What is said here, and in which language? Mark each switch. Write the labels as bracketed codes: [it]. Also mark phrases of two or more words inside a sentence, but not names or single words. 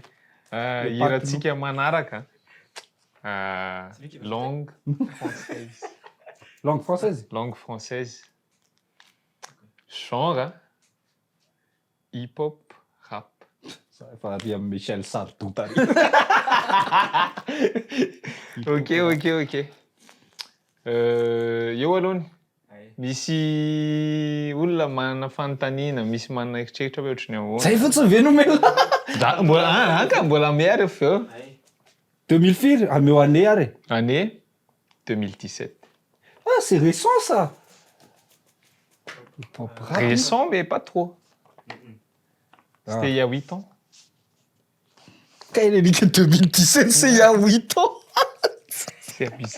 [mg] Hiratsika manaraka. [fr] Langue française. Langue française. Langue française. Genre hip-hop, rap. Ça va dire Michel Sardou. [mg] Ok. Eo alony. Misy olona manana fanontaniana, misy manana eritreritra hoe ohatrany ahoana. Zay fotsiny ve nomena. Mbola miary feo. 2000 firy, ameo année ary. [fr] Année 2017. Ah, c'est récent ça. Récent, mais pas trop. C'était il y a 8 ans. Quand il est dit que 2017, c'est il y a 8 ans. C'est abusé.